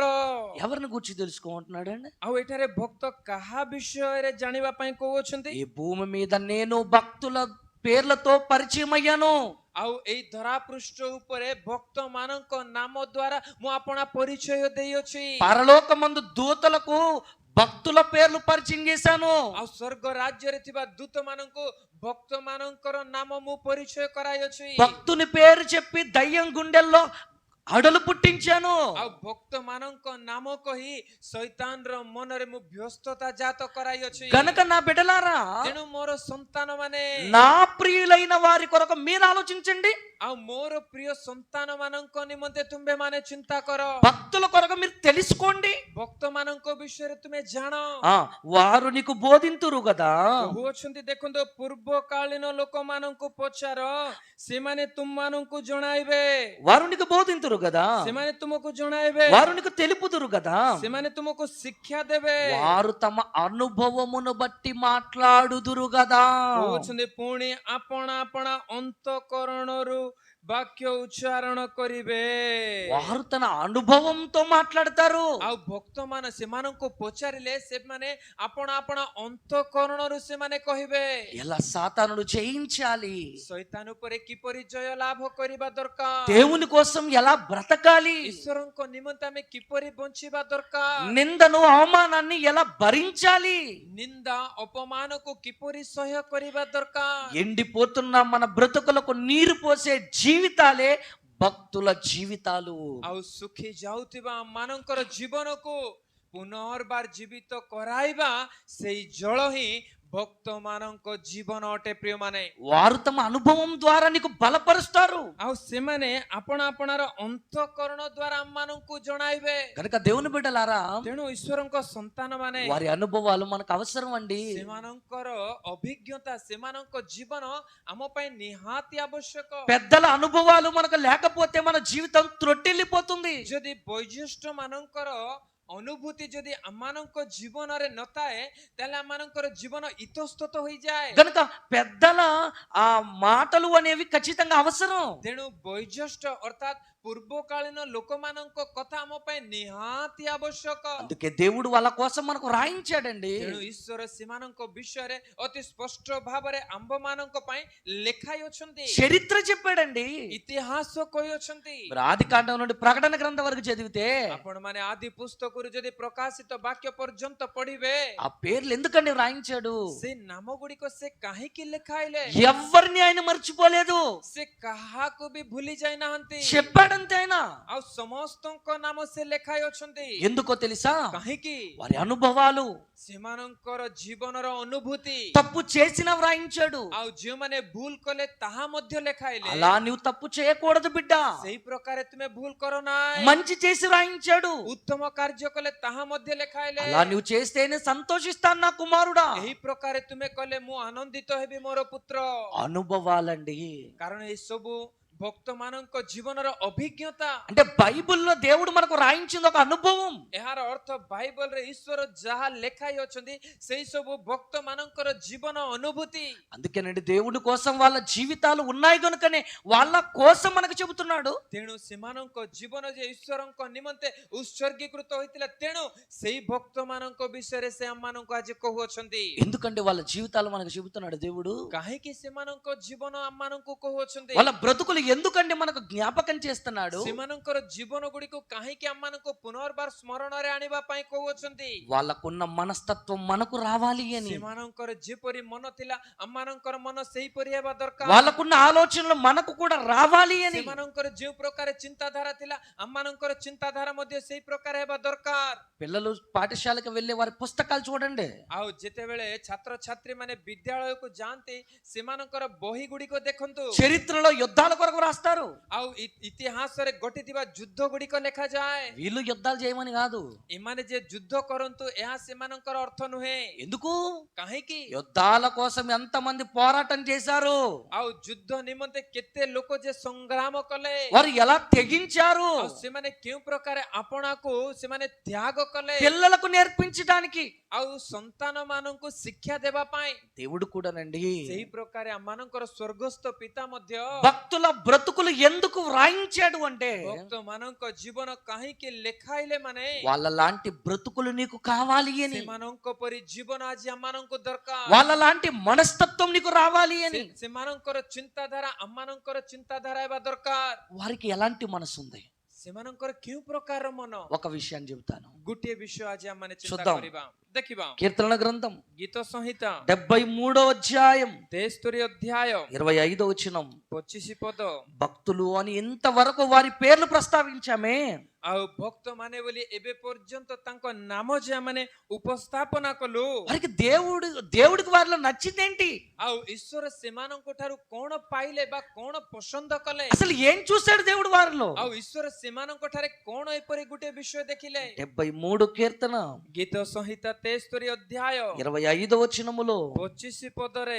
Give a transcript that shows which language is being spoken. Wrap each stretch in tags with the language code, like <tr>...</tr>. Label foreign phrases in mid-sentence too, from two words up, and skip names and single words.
<te>ఎవరిని గురించి తెలుసుకోమంటున్నాడు అండి?</te> <or>ଆଉ ଏଠାରେ ଭକ୍ତ କାହା ବିଷୟରେ ଜାଣିବା ପାଇଁ କହୁଅଛନ୍ତି?</or> <te>ఈ భూమి మీద నేను భక్తుల పేర్లతో పరిచయం అయ్యాను.</te> <or>ଆଉ ଏଇ ଧରା ପୃଷ୍ଠ ଉପରେ ଭକ୍ତ ମାନଙ୍କ ନାମ ଦ୍ୱାରା ମୁଁ ଆପଣା ପରିଚୟ ଦେଇଅଛି।</or> <te>పరలోకమందు దూతలకు భక్తుల పేర్లు పరిచయం చేశాను.</te> <or>ଆଉ ସ୍ୱର୍ଗ ରାଜ୍ୟରେ ଥିବା ଦୂତ ମାନଙ୍କୁ ଭକ୍ତ ମାନଙ୍କର ନାମ ମୁଁ ପରିଚୟ କରାଇଅଛି।</or> <te>భక్తుని పేరు చెప్పి దయ్యం గుండెల్లో అడలు పుట్టించాను.</te> <or>ଆଉ ଭକ୍ତ ମାନଙ୍କ ନାମ କହି ଶୈତାନର ମନରେ ମୁଁ ବ୍ୟସ୍ତତା ଜାତ କରାଇଅଛି।</or> <te>గనక నా బిడ్డలారా,</te> <or>ତେଣୁ ମୋର ସନ୍ତାନ ମାନେ,</or> <te>నా ప్రియులైన వారి కొరకు మీరు ఆలోచించండి.</te> <or>ଆଉ ମୋର ପ୍ରିୟ ସନ୍ତାନ ମାନଙ୍କ ନିମନ୍ତେ ତୁମେ ମାନେ ଚିନ୍ତା କର।</or> <te>భక్తుల కొరకు మీరు తెలుసుకోండి.</te> <or>ଭକ୍ତ ମାନଙ୍କ ବିଷୟରେ ତୁମେ ଜାଣ।</or> <te>వారు నీకు బోధింతురు కదా.</te> <or>କହୁଅଛନ୍ତି ଦେଖନ୍ତୁ, ପୂର୍ବକାଳୀନ ଲୋକମାନଙ୍କୁ ପଚାର, ସେମାନେ ତୁମମାନଙ୍କୁ ଜଣାଇବେ।</or> <te>వారు నీకు బోధింతురు కదా,</te> <or>ସେମାନେ ତୁମକୁ ଜଣାଇବେ,</or> <te>వారు నీకు తెలుపుదురు కదా.</te> <or>ସେମାନେ ତୁମକୁ ଶିକ୍ଷା ଦେବେ।</or> <te>వారు తమ అనుభవమును బట్టి మాట్లాడుదురు కదా.</te> <or>କହୁଛନ୍ତି ପୁଣି ଆପଣା ଆପଣା ଅନ୍ତଃକରଣରୁ ବାକ୍ୟ ଉଚ୍ଚାରଣ କରିବେ।</or> <te>వారు తన అనుభవంతో మాట్లాడతారు.</te> <or>ଆଉ ଭକ୍ତ ମାନେ ସେମାନଙ୍କୁ ପଚାରିଲେ ସେମାନେ ଆପଣା ଆପଣା ଅନ୍ତଃକରଣରୁ ସେମାନେ କହିବେ।</or> <te>ఎలా సాతానుడు జయించాలి,</te> <or>ଶୈତାନ ଉପରେ କିପରି ଜୟ ଲାଭ କରିବା ଦରକାର,</or> <te>దేవుని కోసం ఎలా బ్రతకాలి,</te> <or>ଈଶ୍ୱରଙ୍କ ନିମନ୍ତେ ଆମେ କିପରି ବଞ୍ଚିବା ଦରକାର,</or> <te>నిందను అవమానాన్ని ఎలా భరించాలి,</te> <or>ନିନ୍ଦା ଅପମାନକୁ କିପରି ସହ୍ୟ କରିବା ଦରକାର।</or> <te>ఎండిపోతున్న మన బ్రతుకులకు నీరు పోసే జీవితాలే భక్తుల జీవితాలు.</te> <or>ଆଉ ଶୁଖି ଯାଉଥିବା ମାନଙ୍କର ଜୀବନକୁ ପୁନର୍ବାର ଜୀବିତ କରାଇବା, ସେଇ ଜଳ ହିଁ ଭକ୍ତ ମାନଙ୍କ ଜୀବନ ଅଟେ। ପ୍ରିୟ ମାନେ,</or> <te>వారు తమ అనుభవం ద్వారా నీకు బలపరుస్తారు.</te> <or>ଆଉ ସେମାନେ ଆପଣା ଆପଣାର ଅନ୍ତଃକରଣ ଦ୍ୱାରା ଆମମାନଙ୍କୁ ଜଣାଇବେ।</or> <te>కనుక దేవుని బిడ్డలారా,</te> <or>ତେଣୁ ଈଶ୍ୱରଙ୍କ ସନ୍ତାନ ମାନେ,</or> <te>వారి అనుభవాలు మనకు అవసరం అండి.</te> <or>ସେମାନଙ୍କର ଅଭିଜ୍ଞତା, ସେମାନଙ୍କ ଜୀବନ ଆମ ପାଇଁ ନିହାତି ଆବଶ୍ୟକ।</or> <te>పెద్దల అనుభవాలు మనకు లేకపోతే మన జీవితం త్రొట్టిల్లిపోతుంది.</te> <or>ଯଦି ବୈଜ୍ୟେଷ୍ଠ ମାନଙ୍କର ଅନୁଭୂତି ଯଦି ଆମମାନଙ୍କ ଜୀବନରେ ନଥାଏ ତାହେଲେ ଆମମାନଙ୍କର ଜୀବନ ଇତସ୍ତତ ହୋଇଯାଏ।</or> <te>గనుక పెద్దల ఆ మాటలు అనేవి ఖచ్చితంగా అవసరం.</te> <or>ତେଣୁ ବୈଜ୍ୟେଷ୍ଠ ଅର୍ଥାତ୍ ପୂର୍ବକାଳୀନ ଲୋକମାନଙ୍କ କଥା ଆମ ପାଇଁ ନିହାତି ଆବଶ୍ୟକ।</or> <te>అందుకే దేవుడు వాళ్ళ కోసం మనకు రాయించాడండి.</te> <or>ତେଣୁ ଈଶ୍ୱର ସେମାନଙ୍କ ବିଷୟରେ ଅତି ସ୍ପଷ୍ଟ ଭାବରେ ଆମ୍ଭମାନଙ୍କ ପାଇଁ ଲେଖାଇ ଅଛନ୍ତି,</or> <te>చరిత్ర చెప్పాడండి.</te> <or>ଇତିହାସ କହିଅଛନ୍ତି।</or> <te>మరి ఆది కాండం నుండి ప్రకటన గ్రంథం వరకు చదివితే</te> <or>ଆପଣ ମାନେ ଆଦି ପୁସ୍ତକରୁ ଯଦି ପ୍ରକାଶିତ ବାକ୍ୟ ପର୍ଯ୍ୟନ୍ତ ପଢିବେ</or> <te>ఆ పేర్లు ఎందుకండి రాయించాడు?</te> <or>ସେ ନାମ ଗୁଡିକ ସେ କାହିଁକି ଲେଖାଇଲେ?</or> <te>ఎవరిని ఆయన మర్చిపోలేదు,</te> <or>ସେ କାହାକୁ ବି ଭୁଲି ଯାଇନାହାନ୍ତି,</or> <te>చెప్పాడంతే ఆయన.</te> <or>ଆଉ ସମସ୍ତଙ୍କ ନାମ ସେ ଲେଖାଇ ଅଛନ୍ତି।</or> <te>ఎందుకో తెలుసా?</te> <or>କାହିଁକି?</or> <te>వారి అనుభవాలు,</te> <or>ସେମାନଙ୍କର ଜୀବନର ଅନୁଭୂତି,</or> <te>తప్పు చేసిన వ్రాయించాడు.</te> <or>ଆଉ ଯେଉଁମାନେ ଭୁଲ କଲେ ତାହା ମଧ୍ୟ ଲେଖାଇଲେ।</or> <te>అలా నువ్వు తప్పు చేయకూడదు బిడ్డ,</te> <or>ସେଇ ପ୍ରକାରେ ତୁମେ ଭୁଲ କର ନାହିଁ।</or> <te>మంచి చేసి రాయించాడు.</te> <or>ଉତ୍ତମ କାର୍ଯ୍ୟ କଲେ ତାହା ମଧ୍ୟ ଲେଖାଇଲେ।</or> <te>అలా నువ్వు చేస్తేనే సంతోషిస్తాను నా కుమారుడా.</te> <or>ଏହି ପ୍ରକାରେ ତୁମେ କଲେ ମୁଁ ଆନନ୍ଦିତ ହେବି ମୋର ପୁତ୍ର।</or> <te>అనుభవాలండి.</te> <or>କାରଣ ଏ ସବୁ ଭକ୍ତ ମାନଙ୍କ ଜୀବନର ଅଭିଜ୍ଞତା।</or> <te>అంటే బైబిల్లో దేవుడు మనకు రాయించింది ఒక అనుభవం.</te> <or>ଏହାର ଅର୍ଥ ବାଇବଲରେ ଈଶ୍ୱର ଯାହା ଲେଖାଇ ଅଛନ୍ତି ସେଇ ସବୁ ଭକ୍ତ ମାନଙ୍କର ଜୀବନ ଅନୁଭୂତି।</or> <te>అందుకేనండి దేవుడి కోసం వాళ్ళ జీవితాలు ఉన్నాయి కనుకనే వాళ్ళ కోసం మనకు చెబుతున్నాడు.</te> <or>ତେଣୁ ସେମାନଙ୍କ ଜୀବନ ଯେ ଈଶ୍ୱରଙ୍କ ନିମନ୍ତେ ଉତ୍ସର୍ଗୀକୃତ ହୋଇଥିଲା, ତେଣୁ ସେଇ ଭକ୍ତ ମାନଙ୍କ ବିଷୟରେ ସେ ଆମମାନଙ୍କୁ ଆଜି କହୁଅଛନ୍ତି।</or> <te>ఎందుకంటే వాళ్ళ జీవితాలు మనకు చెబుతున్నాడు దేవుడు.</te> <or>କାହିଁକି ସେମାନଙ୍କ ଜୀବନ ଆମମାନଙ୍କୁ କହୁଅଛନ୍ତି?</or> <te>వాళ్ళ బ్రతుకులు ఎందుకంటే మనకు జ్ఞాపకం చేస్తున్నాడు.</te> <or>ସେମାନଙ୍କର ଜୀବନ ଗୁଡିକୁ କାହିଁକି ଆମମାନଙ୍କୁ ପୁନର୍ବାର ସ୍ମରଣରେ ଆଣିବା ପାଇଁ କହୁଅଛନ୍ତି?</or> <te>వాళ్ళకున్న మనస్తత్వం మనకు రావాలి అని.</te> <or>ସେମାନଙ୍କର ଯେପରି ମନ ଥିଲା ଆମମାନଙ୍କର ମନ ସେହିପରି ହେବା ଦରକାର।</or> <te>వాళ్ళకున్న ఆలోచనలు మనకు కూడా రావాలి అని.</te> <or>ସେମାନଙ୍କର ଯେଉଁ ପ୍ରକାର ଚିନ୍ତାଧାରା ଥିଲା ଆମମାନଙ୍କର ଚିନ୍ତାଧାରା ମଧ୍ୟ ସେଇ ପ୍ରକାର ହେବା ଦରକାର।</or> <te>పిల్లలు పాఠశాలకు వెళ్ళే వారి పుస్తకాలు చూడండి.</te> <or>ଆଉ ଯେତେବେଳେ ଛାତ୍ରଛାତ୍ରୀ ମାନେ ବିଦ୍ୟାଳୟକୁ ଯାଆନ୍ତି ସେମାନଙ୍କର ବହି ଗୁଡିକ ଦେଖନ୍ତୁ।</or> <te>చరిత్రలో యుద్ధాల కొరకు రాస్తారు.</te> <or>ଆଉ ଇତିହାସରେ ଘଟିଥିବା ଯୁଦ୍ଧ ଗୁଡିକ ଲେଖାଯାଏ।</or> <te>వీళ్ళు యుద్ధాలు చేయమని కాదు.</te> <or>ଏମାନେ ଯେ ଯୁଦ୍ଧ କରନ୍ତୁ ଏହା ସେମାନଙ୍କର ଅର୍ଥ ନୁହେଁ।</or> <te>ఎందుకు?</te> <or>କାହିଁକି?</or> <te>యుద్ధాల కోసం ఎంతమంది పోరాటం చేశారు,</te> <or>ଆଉ ଯୁଦ୍ଧ ନିମନ୍ତେ କେତେ ଲୋକ ଯେ ସଂଗ୍ରାମ କଲେ,</or> <te>వారు ఎలా తెగించారు,</te> <or>ଆଉ ସେମାନେ କେଉଁ ପ୍ରକାର ଆପଣାକୁ ସେମାନେ ତ୍ୟାଗ କଲେ,</or> <te>పిల్లలకు నేర్పించడానికి.</te> <or>ଆଉ ସନ୍ତାନ ମାନଙ୍କୁ ଶିକ୍ଷା ଦେବା ପାଇଁ।</or> <te>దేవుడు కూడానండి</te> <or>ସେହି ପ୍ରକାର ଆମମାନଙ୍କର ସ୍ୱର୍ଗସ୍ଥ ପିତା ମଧ୍ୟ</or> <te>భక్తుల బ్రతుకులు ఎందుకు వ్రాయించాడు అంటే</te> <or>ଭକ୍ତ ମାନଙ୍କ ଜୀବନ କାହିଁକି ଲେଖାଇଲେ ମାନେ</or> <te>వాళ్ళ లాంటి బ్రతుకులు నీకు కావాలి అని,</te> <or>ସେମାନଙ୍କ ପରି ଜୀବନ ଆଜି ଆମମାନଙ୍କୁ ଦରକାର।</or> <te>వాళ్ళ లాంటి మనస్తత్వం నీకు రావాలి అని.</te> <or>ସେମାନଙ୍କର ଚିନ୍ତାଧାରା ଆମମାନଙ୍କର ଚିନ୍ତାଧାରା ହେବା ଦରକାର।</or> <te>వారికి ఎలాంటి మనసు ఉంది?</te> <or>ସେମାନଙ୍କର କେଉଁ ପ୍ରକାରର ମନ?</or> <te>ఒక విషయాన్ని చెబుతాను.</te> <or>ଗୋଟିଏ ବିଷୟ ଆଜି ଆମମାନେ ଚିନ୍ତା</or> <te>చూద్దాం.</te> <or>କରିବା, ଦେଖିବା।</or> <te>కీర్తనల గ్రంథం</te> <or>ଗୀତ ସଂହିତା</or> <te>73వ అధ్యాయం</te> <or>73 ଅଧ୍ୟାୟ</or> <te>25వ వచనం.</te> <or>25 ପଦ।</or> <te>భక్తులు అని ఇంతవరకు వారి పేర్లు ప్రస్తావించామే,</te> <or>ଆଉ ଭକ୍ତ ମାନେ ବୋଲି ଏବେ ପର୍ଯ୍ୟନ୍ତ ତାଙ୍କ ନାମ ଯେ ଆମେ ଉପସ୍ଥାପନା କଲୁ,</or> <te>వారికి దేవుడికి వారిలో నచ్చిందేంటి?</te> <or>ଆଉ ଈଶ୍ୱର ସେମାନଙ୍କ ଠାରୁ କଣ ପାଇଲେ ବା କଣ ପସନ୍ଦ କଲେ?</or> <te>అసలు ఏం చూశాడు దేవుడు వారిలో?</te> <or>ଆଉ ଈଶ୍ୱର ସେମାନଙ୍କ ଠାରେ କଣ ଏପରି ଗୋଟେ ବିଷୟ ଦେଖିଲେ?</or> <te>73 కీర్తన</te> <or>ଗୀତ ସଂହିତା 73 ଅଧ୍ୟାୟ</or> <te>25వ వచనములో</te> <or>25 ପଦରେ</or>